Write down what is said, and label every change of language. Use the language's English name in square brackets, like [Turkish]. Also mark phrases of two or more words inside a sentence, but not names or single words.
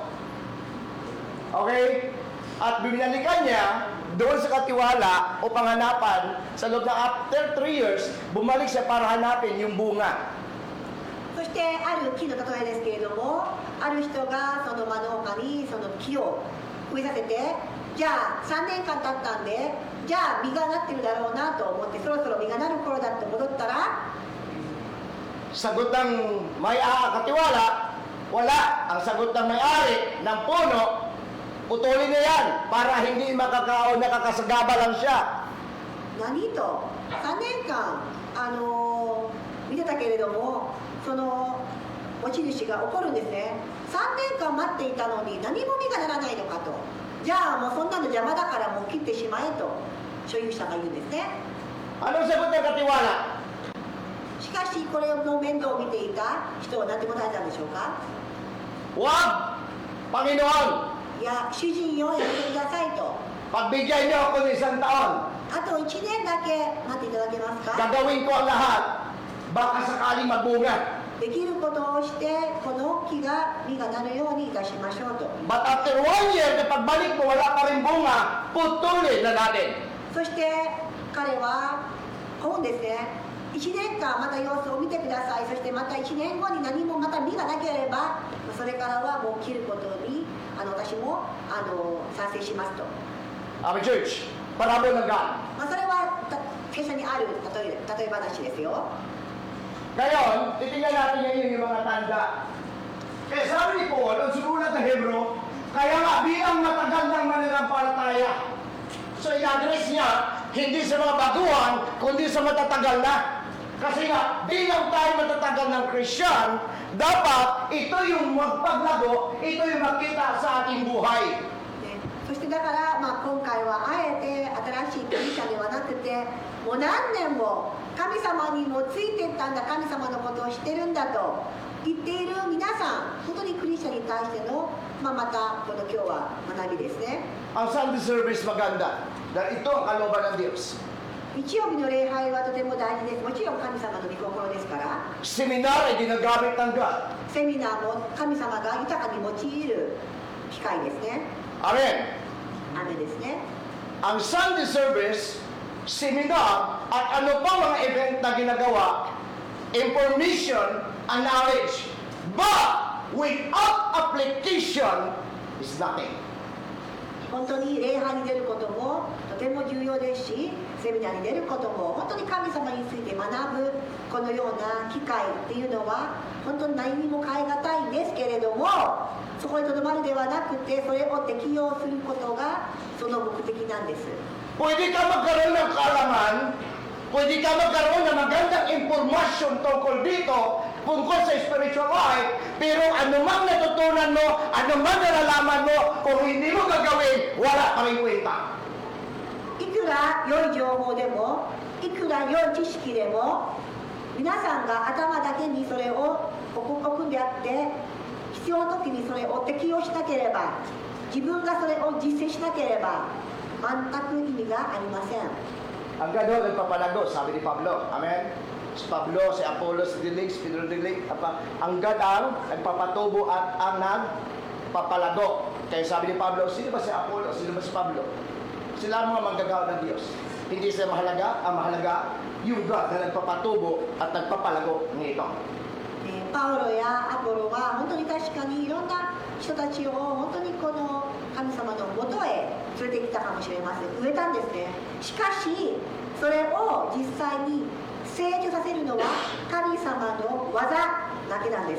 [Filipino] Okay? At binalikan niya doon sa katiwala o panghanapan, sa loob na [English] after 3 years, [Filipino] bumalik siya para hanapin yung bunga. [Japanese] そしてある木の例えですけれども、ある人がその真農家にその木を植えさせて、じゃあ3年間経ったんで、じゃあ実がなってるだろうなと思って、そろそろ実がなる頃だって戻ったら、 [Filipino] Sagot ng katiwala, wala. Ang sagot ng may-ari ng puno, putulin na yan para hindi nakakasagaba lang siya. [Japanese] 何と3年間見てたけれども、その持ち主が怒るんですね。3年間待っていたのに何も実がならないのかと。じゃあもうそんなの邪魔だからもう切ってしまえと所有者が言うんですね。 [Filipino] Anong sagot ng katiwala? [Japanese] しかしこれの面倒を見ていた人は何て答えたんでしょうか。 [Filipino] Huwag! Panginoon, [Japanese] いや、主人よ、やめてくださいと。 [Filipino] pagbigyan niyo ako ng 1 taon. [Japanese] あと1年だけ待っていただけますか。 [Filipino] Gagawin ko ang lahat. Baka sakaling magbunga. [Japanese] できることをしてこの木が実がなるようにいたしましょうと。 [English] But after 1 year, [Filipino] na pagbalik mo, wala pa rin bunga, putulin na natin. [Japanese] そして彼はこうんですね。1年間また様子を見てください。そしてまた1年後に何もまた実がなければ、それからはもう切ることに私も賛成しますと。 [English] Amen, church. [Filipino] Parabol ng God. [Japanese] それは聖書にある例え話ですよ。 [Filipino] Ngayon, titingnan natin ngayon yung mga tanda. Kaya sabi ni Paul, ang sunulat ng Hebro, kaya nga bilang matagal ng mananampalataya. So in-address niya, hindi sa mga baguhan, kundi sa matatagal na. Kasi nga, bilang tayo matatagal ng Christian, dapat ito yung magpaglago, ito yung makita sa ating buhay. [Japanese] そしてだから、今回はあえて新しいクリスチャンではなくて、もう何年も神様にもついていったんだ、神様のことを知ってるんだと言っている皆さん、本当にクリスチャンに対しての、またこの今日は学びですね。 [Filipino] Ang [English] Sunday service [Filipino] maganda, dahil ito ang kalooban ng Diyos. [Japanese] 日曜日の礼拝はとても大事です。もちろん神様の御心ですから、 [Filipino] Seminar ay ginagamit ng God. [Japanese] セミナーも神様が豊かに用いる機会ですね。 Amen. 雨ですね。 [Filipino] Ang [English] Sunday service, [Filipino] seminar, at ano pa mga event na ginagawa, [English] information and knowledge. But without application is nothing. [Japanese] 本当に礼拝に出ることもとても重要ですし、セミナーに出ることも本当に神様について学ぶこのような機会っていうのは本当に何にも代え難いんですけれども、そこにとどまるではなくてそれを適用することがその目的なんです。 [Filipino] Pwede ka magkaroon ng kaalaman, pwede ka magkaroon ng magandang impormasyon tungkol dito, tungkol sa [English] spiritual life, [Filipino] pero anumang natutunan mo, anumang nalalaman mo, kung hindi mo gagawin, wala pa rin kwenta. [Japanese] いくら良い情報でも、いくら良い知識でも、皆さんが頭だけにそれを置くんであって、必要な時にそれを適用しなければ、自分がそれを実践しなければ、全く意味がありません。 [Filipino] Ang gano'n nagpapalago, sabi ni Pablo. Amen? Si Pablo, si Apollos dilig, si Pedro dilig. Ang God ang nagpapatubo at ang nagpapalago. Kaya sabi ni Pablo, sino ba si Apollos? Sino ba si Pablo? Sila ang mga manggagawa ng Diyos. Hindi sila mahalaga. Ang mahalaga, yung God na nagpapatubo at nagpapalago nito. [Japanese] パウロやアポロは本当に確かにいろんな人たちを本当にこの神様のもとへ連れてきたかもしれません。植えたんですね。しかしそれを実際に成長させるのは神様の技だけなんです。